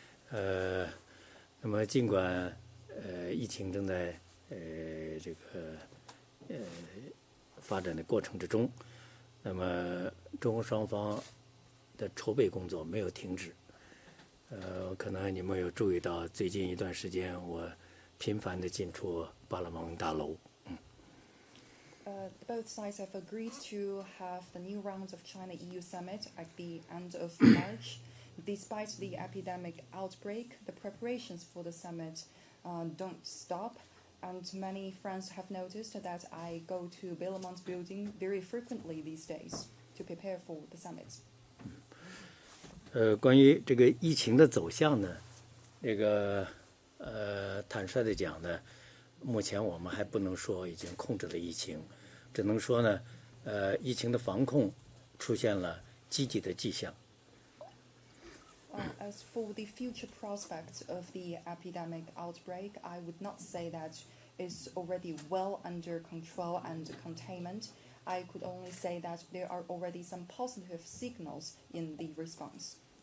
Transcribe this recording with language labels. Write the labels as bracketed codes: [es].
[zh] 那么尽管疫情正在这个发展的过程之中，那么中国双方的筹备工作没有停止。可能你们有注意到，最近一段时间我频繁地进出巴勒蒙大楼。 [en] Both sides have agreed to have the new round of China-EU summit at the end of March. Despite the epidemic outbreak, the preparations for the summit don't stop, and many friends have noticed that I go to Belmont Building very frequently these days to prepare for the summit. [zh] 关于这个疫情的走向呢，这个坦率地讲呢，目前我们还不能说已经控制了疫情，只能说呢，疫情的防控出现了积极的迹象。 [en] As for the future prospects of the epidemic outbreak, I would not say that it's already well under control and containment. I could only say that there are already some positive signals in the response.